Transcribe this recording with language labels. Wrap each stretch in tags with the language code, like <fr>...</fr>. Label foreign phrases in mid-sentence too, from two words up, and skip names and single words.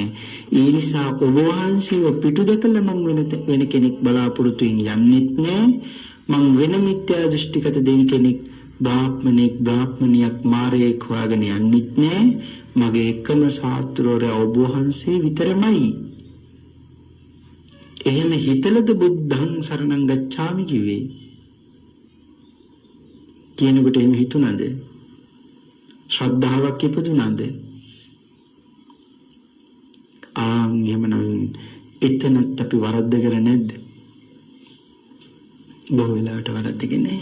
<si>ඒ නිසා ඔබ වහන්සේව පිටු දැකලා මං වෙන කෙනෙක් බලාපොරොත්තු යන්නෙත් නැහැ. මං වෙන මිත්‍යා දෘෂ්ටිගත දෙවි කෙනෙක් බ්‍රාහ්මණියක් මාරයෙක් හොයාගෙන යන්නෙත් නැහැ. මගේ එකම සාත්‍රෝරය ඔබ වහන්සේ විතරමයි. එහෙම හිතලද</si> <pi>බුද්ධං සරණං ගච්ඡාමි</pi> <si>කිව්වේ? කියනකොට එහෙම හිතුණාද? ශ්‍රද්ධාවක් ඉපදුණාද? එහෙමනම් එතනත් අපි වරද්දගෙන නැද්ද? බොහෝ වෙලාවට වරද්දගෙන නැහැ.</si>